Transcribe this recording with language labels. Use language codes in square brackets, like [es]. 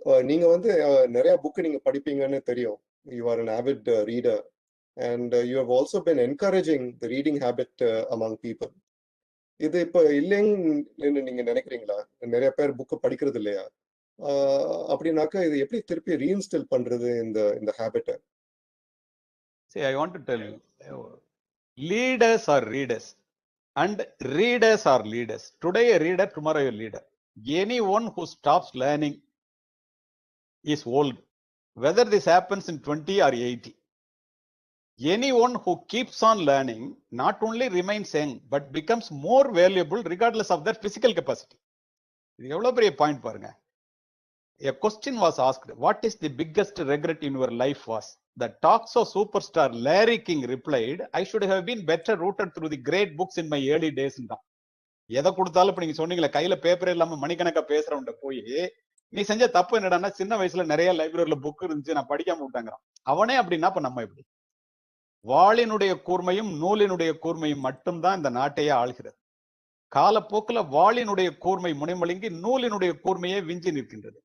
[ta] நீங்க வந்து நிறைய புக் நீங்க படிப்பீங்கன்னு தெரியும். [en] You are an avid reader and you have also been encouraging the reading habit among people. [ta] இது இப்ப இல்லைன்னு நீங்க நினைக்கிறீங்களா? நிறைய பேர் புக் படிக்கிறது இல்லையா? அப்படின்னாக்கா இது எப்படி திருப்பி ரீஇன்ஸ்டால் பண்றது இந்த இந்த ஹேபிட்ட? [en] See, I want to tell you, leaders are readers and readers are leaders. Today a reader, tomorrow a leader. Anyone who stops learning is old, whether this happens in 20 or 80. Anyone who keeps on learning not only remains young but becomes more valuable regardless of their physical capacity. [ta] இது எவ்வளவு பெரிய point பாருங்க. [en] A question was asked, what is the biggest regret in your life? Was the talk-show superstar Larry King replied, I should have been better rooted through the great books in my early days. [ta] எதை கொடுத்தாலும் இப்ப நீங்க சொன்னீங்களே, கையில paper இல்லாம மணிக்கணக்கா பேசுறவன்ட்ட போய் நீ செஞ்ச தப்பு என்னடான்னா, சின்ன வயசுல நிறைய லைப்ரரியில புக் இருந்துச்சு, நான் படிக்காம விட்டாங்கிறான். அவனே அப்படின்னா இப்ப நம்ம எப்படி? வாளினுடைய கூர்மையும் நூலினுடைய கூர்மையும் மட்டும்தான் இந்த நாட்டையே ஆள்கிறது. காலப்போக்கில் வாளினுடைய கூர்மை முனைமழுங்கி நூலினுடைய கூர்மையே விஞ்சி நிற்கின்றது.